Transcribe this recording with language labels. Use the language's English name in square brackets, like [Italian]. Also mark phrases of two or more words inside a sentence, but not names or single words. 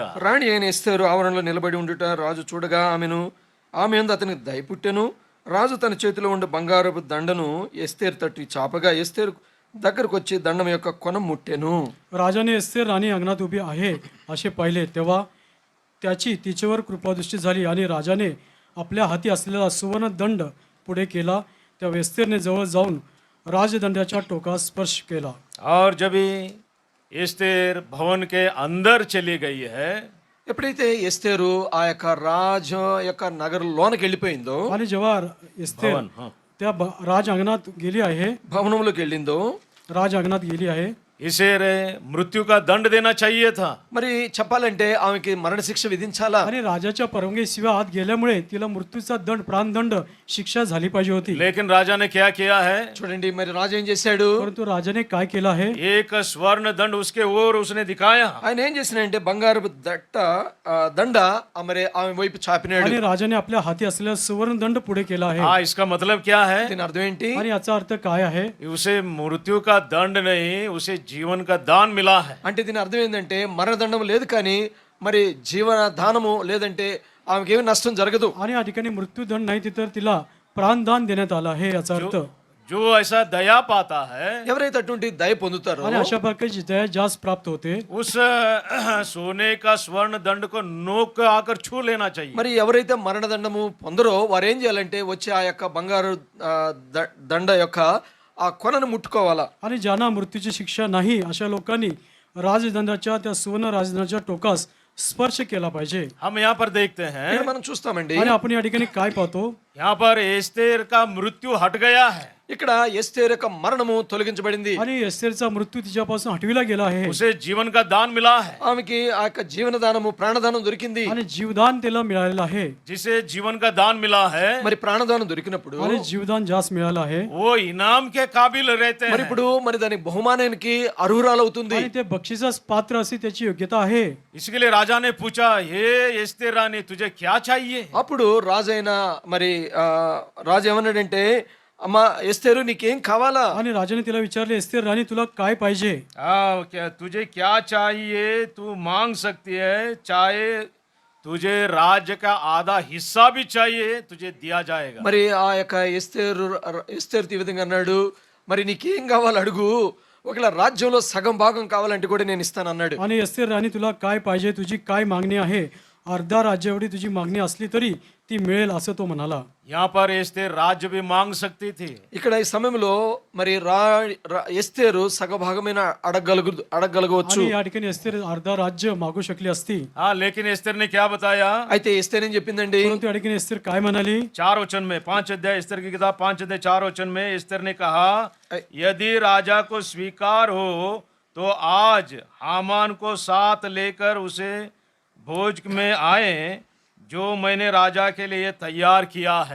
[Telugu] రాణి అయిన ఎస్తేరు ఆవరణలో నిలబడి ఉండుట రాజు చూడగా ఆమె యందు అతనికి దయ పుట్టెను. రాజు తన చేతిలో ఉండే బంగారపు దండను ఎస్తేరు తట్టు చాపగా ఎస్తేరు దగ్గరకు వచ్చి దండం యొక్క కొన ముట్టెను. [Marathi] राजाने एस्तेर राणी अंगणात उभी आहे असे पाहिले, तेव्हा त्याची तिच्यावर कृपादृष्टी झाली आणि राजाने आपल्या हाती असलेला सुवर्ण दंड पुढे केला. तेव्हा एस्तेरने जवळ जाऊन राजदंडाच्या टोकास स्पर्श केला. [Hindi] और जब ही एस्तेर भवन के अंदर चली गई है, [Telugu] ఎప్పుడైతే ఎస్తేరు ఆ యొక్క రాజు యొక్క నగరంలోనికి వెళ్ళిపోయిందో, [Marathi] आणि जेव्हा एस्तेर [Hindi] भवन, हाँ. [Marathi] त्या राज अंगणात गेली आहे, [Telugu] భవనంలోకి వెళ్ళిందో, [Marathi] राज अंगणात गेली आहे, [Hindi] इसे रे मृत्यु का दंड देना चाहिए था. [Telugu] మరి చెప్పాలంటే ఆమెకి మరణశిక్ష విధించాలా. [Marathi] आणि राजाच्या परवानगीशिवाय आत गेल्यामुळे तिला मृत्यूचा दंड, प्राणदंड शिक्षा झाली पाहिजे होती. [Hindi] लेकिन राजा ने क्या किया है, [Telugu] చూడండి మరి రాజు ఏం చేశాడు, [Marathi] परंतु राजाने काय केलं आहे, [Hindi] एक स्वर्ण दंड उसके ओर उसने दिखाया. [Telugu] ఆయన ఏం చేసినాడంటే బంగారపు దండ మరి ఆమె వైపు చాపినాడు. [Marathi] आणि राजाने आपल्या हाती असलेला सुवर्ण दंड पुढे केला आहे. [Hindi] हाँ, इसका मतलब क्या है, [Telugu] దీని అర్థం ఏంటి, [Marathi] आणि याचा अर्थ काय आहे, [Hindi] उसे मृत्यु का दंड नहीं, उसे जीवन का दान मिला है. [Telugu] అంటే దీని అర్థం ఏంటంటే మరణదండం లేదు కానీ మరి జీవన దానము లేదంటే ఆమెకి ఏమి నష్టం జరగదు. [Marathi] आणि या ठिकाणी मृत्यूदंड नाही तर तिला प्राणदान देण्यात आलं आहे याचा अर्थ. [Hindi] जो ऐसा दया पाता है, [Telugu] ఎవరైతే అటువంటి దయ పొందుతారో, [Marathi] आणि अशा प्रकारची दया जास्त प्राप्त होते. [Hindi] उस सोने का स्वर्ण दंड को नोक आकर छू लेना चाहिए. [Telugu] మరి ఎవరైతే మరణదండము పొందరో వారు ఏం చేయాలంటే వచ్చి ఆ యొక్క బంగారు దండ యొక్క ఆ కొనను ముట్టుకోవాలా. [Marathi] आणि ज्यांना मृत्यूची शिक्षा नाही अशा लोकांनी राजदंडाच्या त्या सुवर्ण राजदंडाच्या टोकास स्पर्श केला पाहिजे. [Hindi] हम यहाँ पर देखते हैं, [Telugu] ఇక్కడ మనం చూస్తామండి, [Marathi] आणि आपण या ठिकाणी काय पाहतो, [Hindi] यहाँ पर एस्तेर का मृत्यु हट गया है. [Telugu] ఇక్కడ ఎస్తేరు యొక్క మరణము తొలగించబడింది. [Marathi] आणि एस्तेरचा मृत्यू तिच्यापासून हटविला गेला आहे, [Hindi] उसे जीवन का दान मिला है. [Telugu] ఆమెకి ఆ యొక్క జీవనదానము ప్రాణదానం దొరికింది. [Marathi] आणि जीवदान तिला मिळालेलं आहे. [Hindi] जिसे जीवन का दान मिला है, [Telugu] మరి ప్రాణదానం దొరికినప్పుడు [Marathi] आणि जीवदान जास्त मिळालं आहे, [Hindi] वो इनाम के काबिल रहते [Telugu] మరి [Hindi] हैं. [Telugu] ఇప్పుడు మరి దాని బహుమానానికి అర్హురాలవుతుంది. [Marathi] आणि ते बक्षिसास पात्र अशी त्याची योग्यता आहे. [Hindi] इसके लिए राजा ने पूछा, हे एस्तेर रानी, तुझे क्या चाहिए? [Telugu] అప్పుడు రాజైన మరి రాజు ఏమన్నాడంటే, అమ్మా ఎస్తేరు నీకేం కావాలా. [Marathi] आणि राजाने तिला विचारले, एस्तेर राणी तुला काय पाहिजे, [Hindi] क्या तुझे क्या चाहिए, तू मांग सकती है. चाहे तुझे राज्य का आधा हिस्सा भी चाहिए, तुझे दिया जाएगा. [Telugu] మరి ఆ యొక్క ఎస్తేరు ఈ విధంగా అన్నాడు, మరి నీకేం కావాలి అడుగు, ఒకవేళ రాజ్యంలో సగం భాగం కావాలంటే కూడా నేను ఇస్తాను అన్నాడు. [Marathi] आणि एस्तेर राणी तुला काय पाहिजे, तुझी काय मागणी आहे, अर्धा राज्य एवढी तुझी मागणी असली तरी ती मिळेल असं तो म्हणाला. [Hindi] यहाँ पर एस्तेर राज्य भी मांग सकती थी. [Telugu] ఇక్కడ ఈ సమయంలో మరి ఎస్తేరు సగ భాగమైన అడగగలగవచ్చు. [Marathi] आणि या ठिकाणी एस्तेर अर्धा राज्य मागू शकली असती. [Hindi] हाँ, लेकिन एस्तेर ने क्या बताया, [Telugu] అయితే ఎస్తేరు ఏం చెప్పిందండి, [Marathi] परंतु या ठिकाणी एस्तेर काय म्हणाली, [Hindi] 4 वचन में, 5 अध्याय एस्तेर की किताब 5 अध्याय 4 वचन में एस्तेर ने कहा, यदि राजा को स्वीकार हो तो आज हामान को साथ लेकर उसे भोज में आए जो मैंने राजा के लिए तैयार किया है.